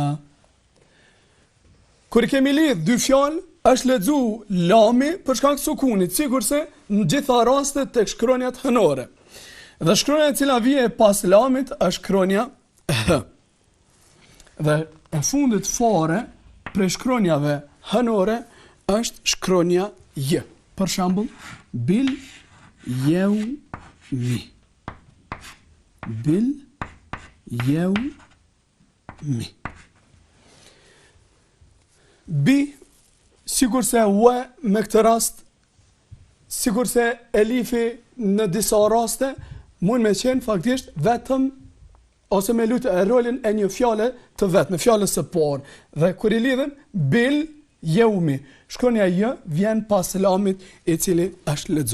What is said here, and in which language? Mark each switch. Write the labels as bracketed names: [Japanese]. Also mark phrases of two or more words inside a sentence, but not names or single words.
[Albanian] Kur kemi lidh dy fjalë, është lexu lami për shkak të sukunit, sikurse në gjitha rastet tek shkronjat hënore. Dhe shkronja e cila vije pas lamit është shkronja h. Dhe e fundit fare prej shkronjave hënore është shkronja j. Për shembull, [Arabic] باليوم. باليوم. [Albanian] Bi, sikur se u me këtë rast, sikur se elifi në disa raste, mund me qenë faktisht vetëm ose me lutë rolin e një fjale të vetë, me fjallës së parë. Dhe kur I lidhem, [Arabic] باليوم. [Albanian] Shkronja j vjen pas lamit I cili është lexu.